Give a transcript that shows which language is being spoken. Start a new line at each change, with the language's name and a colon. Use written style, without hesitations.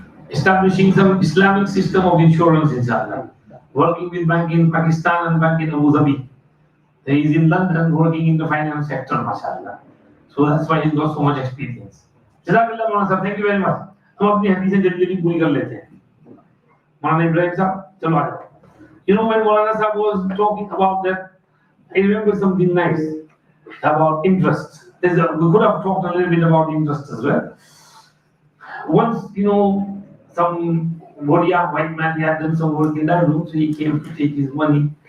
English: establishing some Islamic system of insurance, inshallah. Working with bank in Pakistan and bank in Abu Dhabi. He is in London working in the finance sector, mashallah. So that's why he's got so much experience. Jazakallah, Maulana sir, thank you very much.
Hindi: हम अपनी हदीसें जल्दी पूरी कर लेते हैं.
English: Maulana Ibrahim sir,
Hindi: चलो आ जाओ.
English: When Maulana sir was talking about that, I remember something nice about interest. We could have talked a little bit about interest as well. Once, some Bodia white man, he had done some work in that room, so he came to take his money.